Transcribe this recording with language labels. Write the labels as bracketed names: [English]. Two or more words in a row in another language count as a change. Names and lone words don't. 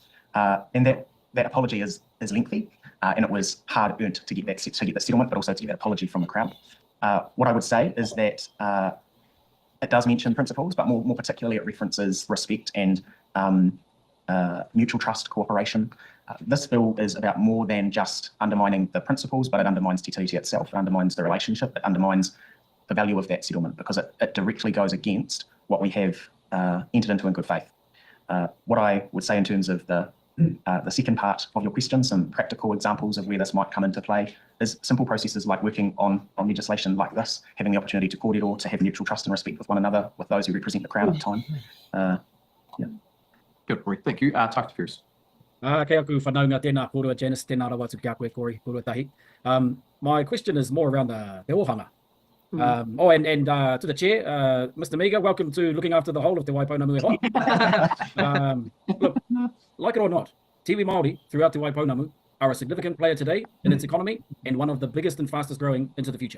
[English] And that apology is lengthy and it was hard earned to get the settlement, but also to get that apology from the Crown. What I would say is that it does mention principles, but more particularly it references respect and mutual trust, cooperation. This bill is about more than just undermining the principles, but it undermines [Māori] te tiriti [English] itself. It undermines the relationship. It undermines the value of that settlement because it directly goes against what we have entered into in good faith. What I would say in terms of the second part of your question, some practical examples of where this might come into play is simple processes like working on legislation like this, having the opportunity to kōrero, to have mutual trust and respect with one another, with those who represent the Crown at the time. Yeah. Good, Corey. Thank you. Talk to Pierce. [Māori] Kei aku whanaunga tēnā kōrua Janice, tēnā rawa atu ki a koe Corey, kōrua tahi. [English] My question is more around the ohana. To the chair, Mr. Miga, welcome to looking after the whole of Te Waipounamu [Māori] e hoa. [English] Look, like it or not, Tiwi Māori throughout Te Waipounamu are a significant player today in its economy and one of the biggest and fastest growing into the future.